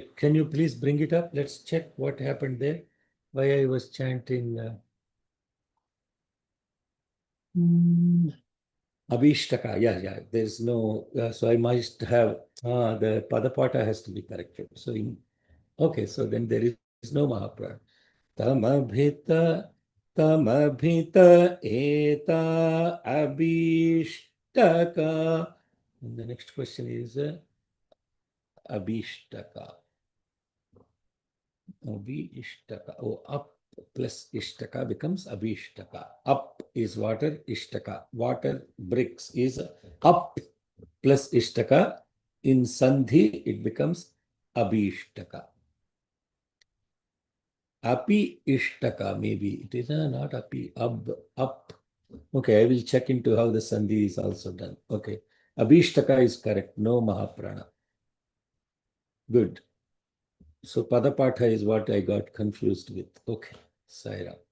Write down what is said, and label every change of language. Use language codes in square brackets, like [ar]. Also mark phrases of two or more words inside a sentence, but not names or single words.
[en] Can you please bring it up? Let's check what happened there. Why I was chanting Abhishtaka. Yeah. There's no. So I must have the Padapata has to be corrected. So okay. So then there is no Mahaprana. [sa] Tamabhita eta abhishtaka. [en] And the next question is abhishtaka. Abhishtaka. Oh, up plus ishtaka becomes abhishtaka. Up is water, ishtaka. Water bricks is up plus ishtaka. In sandhi, it becomes abhishtaka. [sa] Api ishtaka, [en] maybe it is not api, up. Okay, I will check into how the sandhi is also done. Okay, abhishtaka is correct, no Mahaprana. Good. So Padapatha is what I got confused with. Okay, Saira.